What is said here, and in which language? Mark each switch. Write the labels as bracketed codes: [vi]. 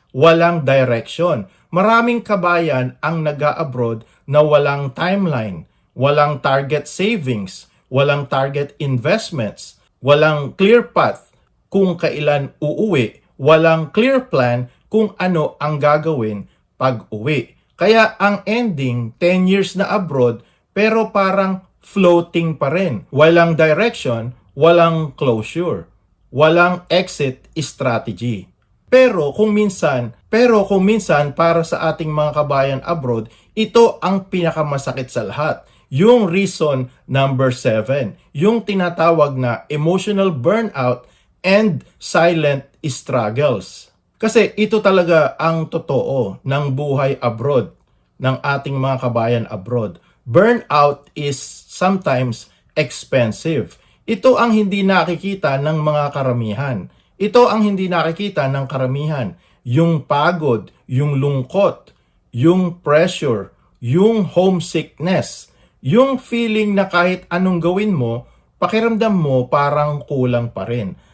[tl] Walang direction. Maraming kabayan ang nag-a-abroad na walang timeline, walang target savings, walang target investments, walang clear path kung kailan uuwi, walang clear plan kung ano ang gagawin pag uwi. Kaya ang ending, 10 years na abroad, pero parang floating pa rin. Walang direction, walang closure, walang exit strategy. Pero kung minsan para sa ating mga kabayan abroad, ito ang pinakamasakit sa lahat. Yung reason number 7, yung tinatawag na [en] emotional burnout and silent struggles. [tl] Kasi ito talaga ang totoo ng buhay abroad, ng ating mga kabayan abroad. [en] Burnout is sometimes expensive. [tl] Ito ang hindi nakikita ng mga karamihan. Ito ang hindi nakikita ng karamihan. Yung pagod, yung lungkot, yung pressure, yung homesickness, yung feeling na kahit anong gawin mo, pakiramdam mo parang kulang pa rin.